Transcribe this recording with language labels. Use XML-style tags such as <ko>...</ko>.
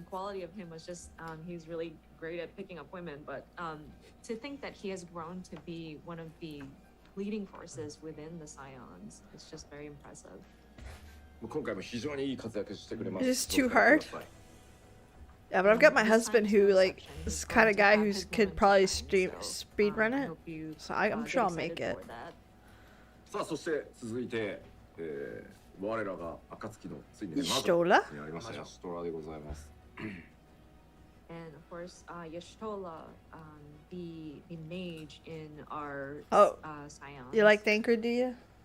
<en>quality of him was just he's really great at picking up women, but to think that he has grown to be one of the leading forces within the Scions, it's just very impressive. It is too hard. Yeah, but I've got my husband who, like, is the kind of guy who could probably speedrun it, so I'm sure I'll make it.</en> <ja>さあそして続いて、我らが暁のついにねシトラになりましたシトラでございます。</ja> <en>And of course, Yashtola, the mage in our Oh. Scions. You like Thancred, do you?</en>